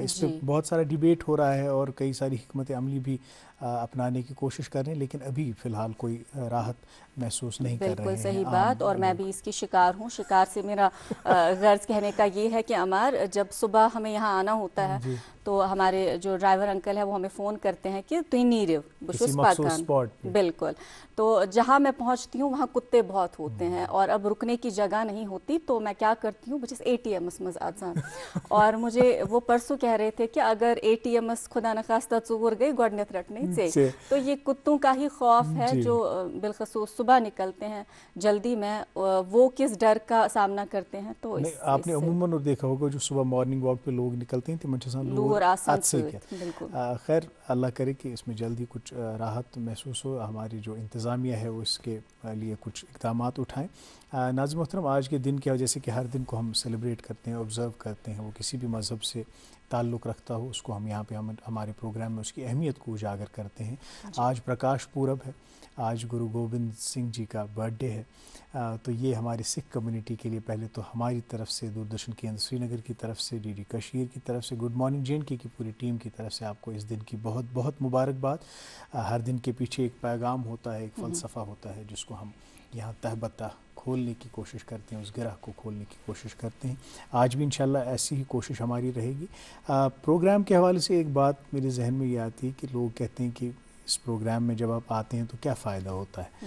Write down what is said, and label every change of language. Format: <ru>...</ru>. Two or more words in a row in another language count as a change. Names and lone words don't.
<ur>اس پہ بہت سارا ڈیبیٹ ہو رہا ہے اور کئی ساری حکمت عملی بھی اپنانے کی کوشش کر رہے ہیں, لیکن ابھی فی الحال کوئی راحت محسوس نہیں کر رہے ہیں. بالکل صحیح بات. اور میں بھی اس کی شکار ہوں. شکار سے میرا غرض کہنے کا یہ ہے کہ عمار جب صبح ہمیں یہاں آنا ہوتا ہے تو ہمارے جو ڈرائیور انکل ہے وہ ہمیں فون کرتے ہیں کہ</ur> <ks>تُہۍ نیرو بشوس پاکان.</ks> <ur>بالکل. تو جہاں میں پہنچتی ہوں وہاں کتے بہت ہوتے ہیں اور اب رکنے کی جگہ نہیں ہوتی تو میں کیا کرتی ہوں</ur> <ks>بچس ATM مز آسان.</ks> <ur>اور مجھے وہ پرسوں کہہ رہے تھے کہ اگر ATM خدا نخواستہ</ur> <ks>ژور گئی گۄڈنیتھ</ks> <ur>رٹنے سے. تو یہ کتوں کا ہی خوف ہے جو بالخصوص صبح نکلتے ہیں جلدی میں, وہ کس ڈر کا سامنا کرتے ہیں. تو آپ نے عموماً دیکھا ہوگا جو صبح</ur> <en>morning walk</en> <ur>پہ لوگ نکلتے ہیں</ur> <ks>لور آسان سے.</ks> <ur>خیر اللہ کرے کہ اس میں جلدی کچھ راحت محسوس ہو. ہماری جو انتظامیہ ہے وہ اس کے لیے کچھ اقدامات اٹھائیں. ناظرین محترم آج کے دن کی وجہ سے کہ ہر دن کو ہم سیلیبریٹ کرتے ہیں, آبزرو کرتے ہیں, وہ کسی بھی مذہب سے تعلق رکھتا ہو اس کو ہم یہاں پہ ہمارے پروگرام میں اس کی اہمیت کو اجاگر کرتے ہیں. آج پرکاش پورب ہے, آج گرو گوبند سنگھ جی کا</ur> <en>birthday</en> <ur>ہے. تو یہ ہماری سکھ کمیونٹی کے لیے پہلے تو ہماری طرف سے, دوردرشن کیندر سری نگر کی طرف سے, DD کشیر کی طرف سے, گڈ مارننگ J&K کی پوری ٹیم کی طرف سے آپ کو اس دن کی بہت بہت مبارکباد. ہر دن کے پیچھے ایک پیغام ہوتا ہے, ایک فلسفہ ہوتا ہے جس کو ہم یہاں تہ بتہ کھولنے کی کوشش کرتے ہیں, اس گرہ کو کھولنے کی کوشش کرتے ہیں. آج بھی انشاءاللہ ایسی ہی کوشش ہماری رہے گی. پروگرام کے حوالے سے ایک بات میرے ذہن میں یہ آتی ہے کہ لوگ کہتے ہیں کہ اس پروگرام میں جب آپ آتے ہیں تو کیا فائدہ ہوتا ہے.</ur>